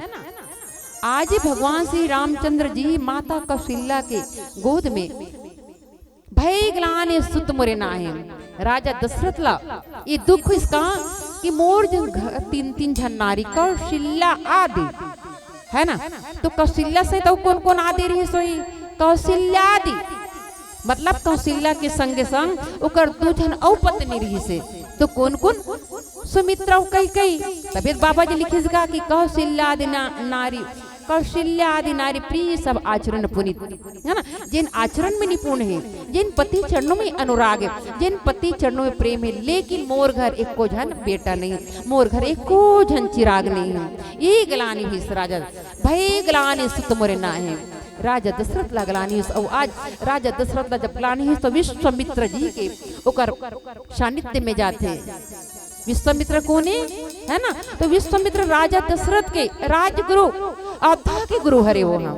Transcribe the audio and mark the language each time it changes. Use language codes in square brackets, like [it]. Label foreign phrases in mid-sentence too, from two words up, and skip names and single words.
[hne] आज भगवान श्री रामचंद्र जी माता कौशल्या के गोद में [awa] भय ग्लानि सुत मोरे नाहे। [hne] राजा दशरथ ला ये दुख इसका कि मोर तीन तीन झन नारी कौशल्या आदि है ना। तो कौशल्या से तो कौन कौन आदि रही सोई कौशल्या आदि मतलब कौशल्या के संगे संग ओकर दू झन औ पत्नी रही से। तो कौन कौन सुमित्रा कई तबियत बाबा जी लिखिसगा कि [awa] कौशल्या आदि नारी कौशल्या आदि नारी प्रिय सब आचरण पुनीत [hne] है ना। जिन आचरण में निपुण है, जिन पति चरणों में अनुराग है, जिन पति चरणों में प्रेम है। लेकिन मोर घर एको झन बेटा नहीं, मोर घर एको झन चिराग नहीं है। ये गलानी भी राजा [awa] भय ग्लानि सुत मोरे नाहे। [hne] राजा दशरथ ला गलानी और आज राजा दशरथ ला जब गलानी है तो विश्वामित्र जी के ओकर सानिध्य में जाते। विश्वामित्र कौन है ना। तो विश्वामित्र राजा दशरथ के राजगुरु अयोध्या के गुरु हरे वो हम।